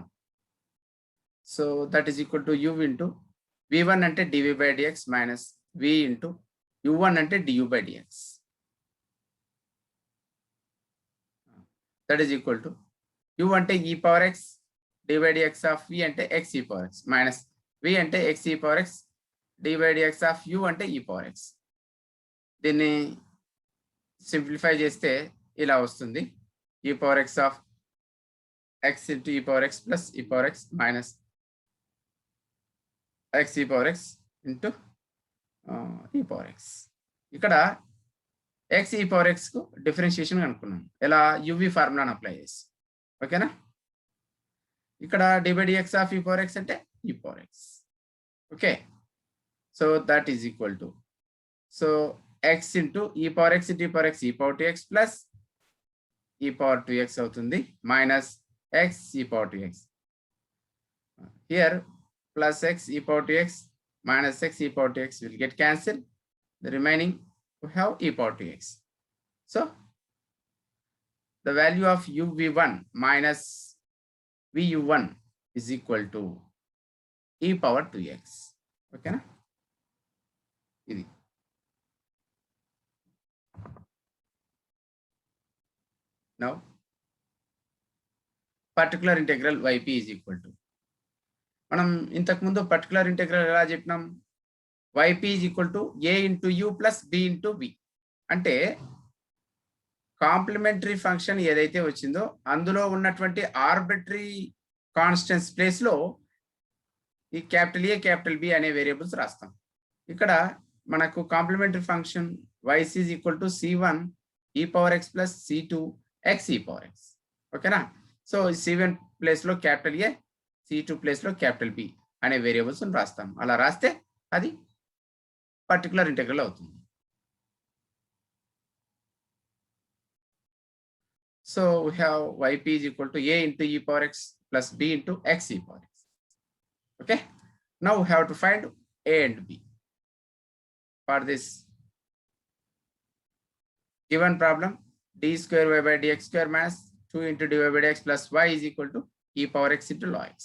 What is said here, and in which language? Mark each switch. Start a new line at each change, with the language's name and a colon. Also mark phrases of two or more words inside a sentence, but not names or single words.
English: So that is equal to u into v1 ante dv by dx minus v into u1 ante du by dx. That is equal to u ante e power x d by dx of v ante x e power x minus v ante x e power x d by dx of u ante e power x.
Telugu: దీన్ని సింప్లిఫై చేస్తే ఇలా వస్తుంది,
English: e power x of x into e power x plus e power x minus x e power x into e power x.
Telugu: ఇక్కడ
English: x e power x
Telugu: కు డిఫరెన్షియేషన్ కనుక్కున్నాం ఎలా, uv ఫార్ములాను అప్లై చేసి. ఓకేనా?
English: ఇక్కడ d by dx of e power x అంటే e power x. okay, so that is equal to, so x into e power x into e power x e power 2x plus e power 2x అవుతుంది మైనస్ x e power 2x. Here plus x e power 2x minus x e power 2x will get cancelled. The remaining we have e power 2x. So the value of uv1 minus vu1 is equal to e power 2x. Okay na? ఇది now particular integral yp is equal to,
Telugu: మనం ఇంతకు ముందు
English: particular integral
Telugu: ఎలా చెప్పినాం,
English: yp is equal to a into u plus b into v.
Telugu: అంటే
English: complementary function
Telugu: ఏదైతే వచ్చిందో అందులో ఉన్నటువంటి
English: arbitrary constants place
Telugu: లో ఈ
English: capital A capital B
Telugu: అనే వేరియబుల్స్ రాస్తాం. ఇక్కడ మనకు
English: complementary function yc is equal to c1 e power x plus c2 x e power x. ఓకేనా?
Telugu: సో c1 ప్లేస్లో
English: capital A,
Telugu: C2 ప్లేస్లో
English: capital B
Telugu: అనే వేరియబుల్స్ రాస్తాం. అలా రాస్తే అది
English: particular integral
Telugu: అవుతుంది.
English: So we have yp is equal to a into e power x plus b into x e power x. Okay. Now we have to find a and b. For this given problem, d square y by dx square minus 2 into dy by dx plus y is equal to e power x into log x.